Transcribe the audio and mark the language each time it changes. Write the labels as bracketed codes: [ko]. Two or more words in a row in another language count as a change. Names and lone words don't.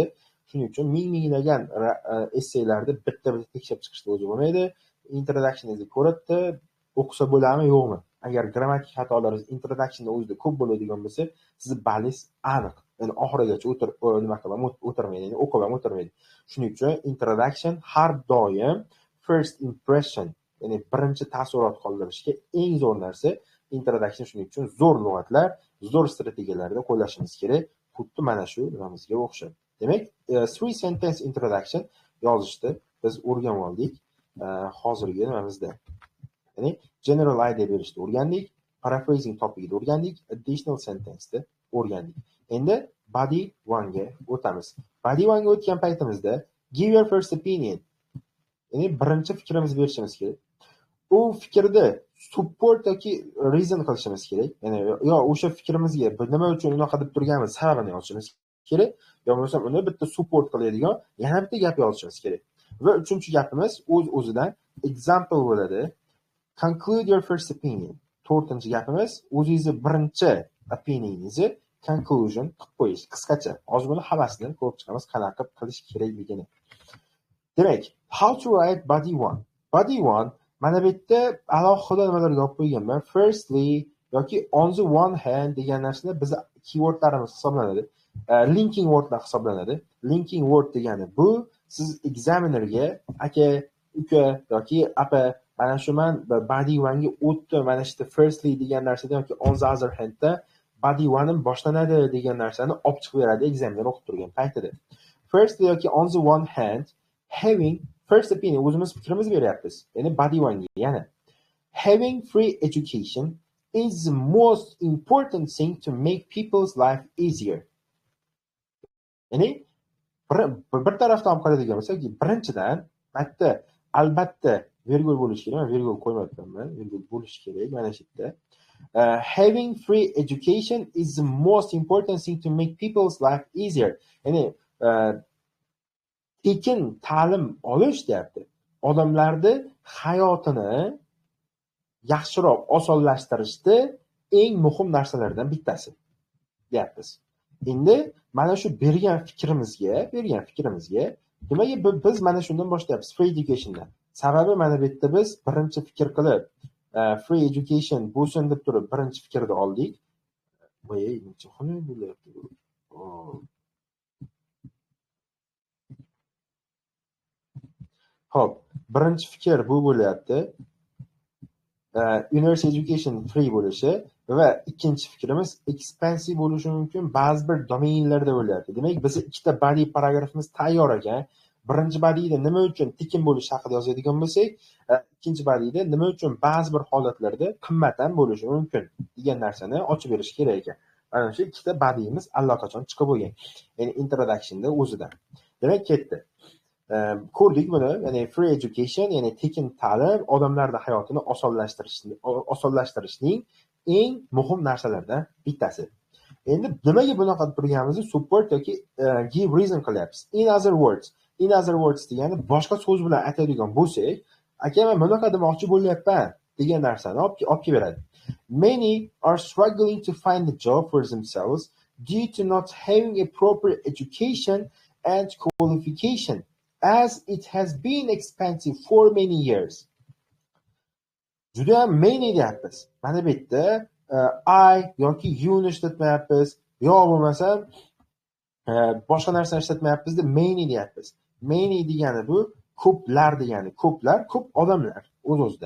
[uz] Shuning uchun minglagan essaylarni bitta-bitta tekshirib chiqishni o'zi bo'lmaydi. Introductioningizni ko'ribdi, o'qisa bo'ladimi, yo'qmi? Agar grammatik xatolaringiz introductionda o'zida ko'p bo'ladigan bo'lsa, sizni ballingiz aniq. Ya'ni oxirigacha o'tirmaydi, ya'ni o'qib ham o'tirmaydi. Shuning uchun introduction har doim [en] first impression, [uz] ya'ni birinchi taassurot qoldirishga eng zo'r narsa introduction. Shuning uchun zo'r lug'atlar, zo'r strategiyalarda qo'llashimiz kerak. Xuddi mana shu nimamizga o'xshab. Demak, three sentence introduction yozishni biz o'rganib oldik. Hozirgi nimamizda. Ya'ni [en] general idea [uz] berishni o'rgandik, paraphrasing topigini o'rgandik, [en] additional sentence'ni [uz] o'rgandik. Endi body 1 ga o'tamiz. Body 1 ga o'tgan paytimizda [en] give your first opinion. [uz] Ya'ni birinchi fikrimizni berishimiz kerak. U fikrni support yoki reason qilishimiz kerak. Ya'ni yo o'sha fikrimizga nima uchun unaqa deb turganimiz sababini yozishimiz kerak, yo bo'lmasa uni bitta support qiladigan yana bitta gap yozishimiz kerak. Va uchinchi gapimiz o'z-o'zidan example bo'ladi. [en] Conclude your first opinion. [uz] To'rtinchi gapimiz o'zingizni birinchi opinioningizni conclusion qilib qo'yish. Qisqacha. Hozir buni hammasini ko'rib chiqamiz, qanaqa qilish kerakligini. Demak, [en] how to write body 1. [uz] Body 1 mana bu yerda alohida nimalarga olib qo'yganman. Firstly yoki [en] on the one hand [uz] degan narsalar bizning keywordlarimiz hisoblanadi. [en] Linking wordlar [uz] hisoblanadi. [en] Linking word [uz] degani bu siz examinerga aka, uka yoki apa mana shu men body 1 ga o'tdim, mana shu firstly degan narsadan yoki [en] on the other hand [uz] da body 1 boshlanadi degan narsani olib chiqib beradi examiner o'qib turgan paytida. [en] Firstly yoki on the one hand having first opinion, [uz] o'zimiz fikrimizni beryapmiz. Ya'ni body 1 ga. [en] Yana having free education is the most important thing to make people's life easier. [uz] Ya'ni bir tarafdan ham qaraydigan bo'lsak, birinchidan bitta albatta virgul bo'lishi kerak. Men virgul qo'ymayapman. Virgul bo'lishi kerak mana shu yerda. [en] Having free education is the most important thing to make people's life easier. [uz] Ya'ni tekin ta'lim olish deyapti. Odamlarni hayotini yaxshiroq osonlashtirishda eng muhim narsalardan bittasi deyapmiz. Endi mana shu bergan fikrimizga nimaga biz mana shundan boshlayapmiz, [en] free educationdan. [uz] Sababi mana bu yerda biz birinchi fikr qilib [en] free education [uz] bo'lsin deb turib birinchi fikrni oldik. Voy, necha xona bo'lyapti bu. Xo'p, birinchi fikr bu bo'lyapti. [en] University education free [uz] bo'lishi va ikkinchi fikrimiz expensive bo'lishi mumkin ba'zi bir domainlarda bo'lyapti. Demak, biz ikkita body paragrafimiz tayyor ekan. Birinchi bodyda nima uchun tekin bo'lishi haqida yozadigan bo'lsak, ikkinchi bodyda nima uchun ba'zi bir holatlarda qimmat ham bo'lishi mumkin degan narsani ochib berish kerak ekan. Mana shu ikkita bodyimiz allaqachon chiqib bo'lgan. Ya'ni introductionda o'zidan. Demak, ketdi. Ko'rdik buni, ya'ni [en] free education, [uz] ya'ni tekin ta'lim odamlarning hayotini osonlashtirishning eng muhim narsalardan bittasi. Endi nimaga bunaqa turganmiz? Support yoki [en] give reason [uz] qilyapmiz. [en] In other words [uz] degani boshqa so'z bilan aytadigan bo'lsak, aka men bunaqa demoqchi bo'lyapman degan narsani olib keladi. [en] Many are struggling to find a job for themselves due to not having a proper education and qualification, as it has been expensive for many years. [uz] Juda ham many deyapmiz. Mana bu yerda I yoki you'ni ishlatmayapmiz, yo bo'lmasam boshqa narsani ishlatmayapmiz deb many deyapmiz. Many degani bu ko'plar degani, ko'plar, ko'p odamlar o'z-o'zidan.